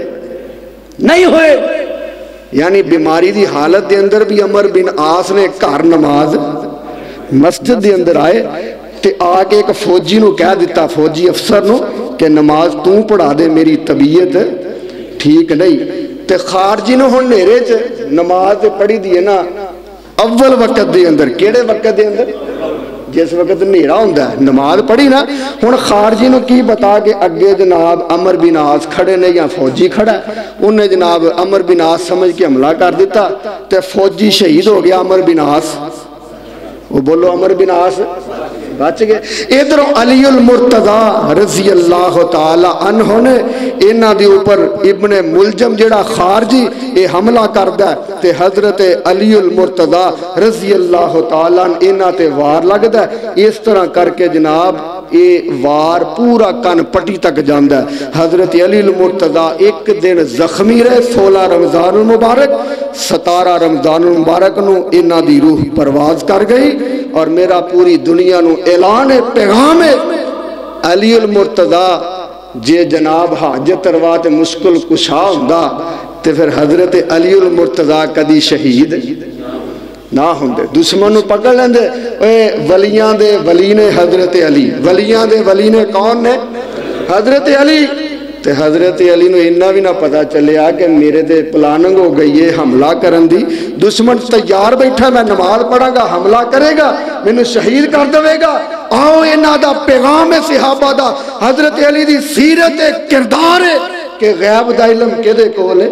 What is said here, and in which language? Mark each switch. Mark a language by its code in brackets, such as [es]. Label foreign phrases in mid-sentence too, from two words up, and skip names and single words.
[pa] نہیں ہوئے، یعنی بیماری دی حالت دے اندر بھی عمر بن عاص نے گھر نماز مسجد دے اندر آئے تے آگے ایک فوجی نو کہہ دیتا، فوجی افسر نو، کہ نماز تو پڑھا دے، میری طبیعت ٹھیک نہیں۔ تے خارجی نو ہن نیرے چ نماز پڑھی دی ہے نا اول وقت دے اندر، کیڑے وقت دے اندر؟ جس وقت نیرا ہوندا ہے نماز پڑھی نا، ہن خارجی نو کی بتا کہ اگے جناب عمر بن عاص کھڑے نے یا فوجی کھڑا ہے، انہیں جناب عمر بن عاص سمجھ کے حملہ کر دیتا تے فوجی شہید ہو گیا عمر بن عاص، وہ بولو عمر بن عاص بچ گئے۔ ادھر علی المرتضی رضی اللہ تعالی عنہ نے انہاں دے اوپر ابن ملجم جڑا خارجی اے حملہ کردا ہے تے حضرت علی المرتضی رضی اللہ تعالی عنہ انہاں تے وار لگدا ہے، اس طرح کر کے جناب اے وار پورا کن پٹی تک جاندا ہے۔ حضرت علی المرتضی ایک دن زخمی رہے، 16 رمضان المبارک، 17 رمضان المبارک نو انہاں دی روح پرواز کر گئی، اور میرا پوری دنیا نو اعلان پیغام ہے، علی المرتضی جے جناب حاجت روا تے مشکل کشا ہوندا تے پھر حضرت علی المرتضی کدی شہید نہ ہوندے، دشمن نو پکڑ لیندے۔ اے ولیاں دے ولی نے حضرت علی، ولیاں دے ولی نے کون نے؟ حضرت علی۔ تے حضرت علی نو انہا بھی نہ پتا چلیا کہ میرے تے پلاننگ ہو گئی ہے حملہ کرن دی، دشمن تیار بیٹھا، میں نماز پڑھا گا، حملہ کرے گا، میں نے شہید کر دے گا۔ آؤ انہا دا پیغام صحابہ دا، حضرت علی دی سیرت کردار ہے کہ غیب دا علم کے دے کول ہے؟